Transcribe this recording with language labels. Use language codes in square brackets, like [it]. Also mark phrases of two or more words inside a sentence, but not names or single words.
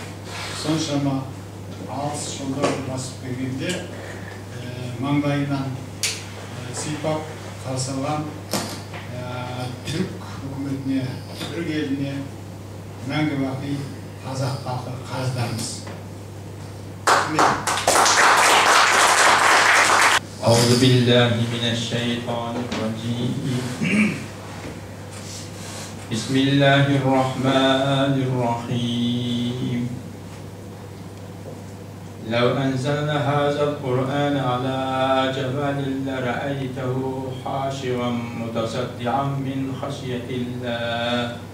[kk] Соншама алыс жолдарды басып келгенде маңдайынан сипап қарсы алған түрік үкіметіне, түрік еліне мәңгі бақи қазақ халқы қарыздармыз. [ar] أعوذ بالله من الشيطان الرجيم بسم الله الرحمن الرحيم لو أنزلنا هذا القرآن على جبل لرأيته خاشعا متصدعا من خشية الله